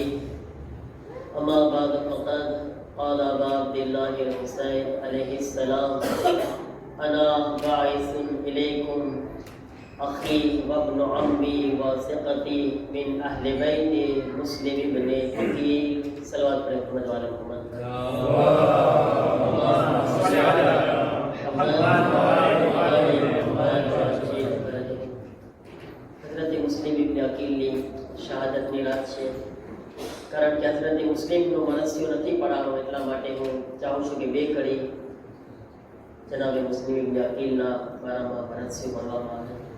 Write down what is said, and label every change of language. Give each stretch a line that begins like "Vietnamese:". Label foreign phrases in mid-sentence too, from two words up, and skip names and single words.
Arabic: أما بعد فقد قال أبا عبد الله الحسين عليه السلام: أنا باعث إليكم أخي وابن عمي وثقتي من أهل بيت مسلم بن عقيل. صلوات محمد وعلى محمد.
Gujarati: હઝરત મુસ્લિમ ઇબ્ન અકીલની શહાદતની રાત છે. કારણ કે હઝરત મુસ્લિમનો મનસ્યો નથી પડાવો એટલા માટે હું ચાહું છું કે બે કડી જનાબે મુસ્લિમ ઇબ્ન અકીલના બારામાં મનસ્યો ભણવામાં આવે.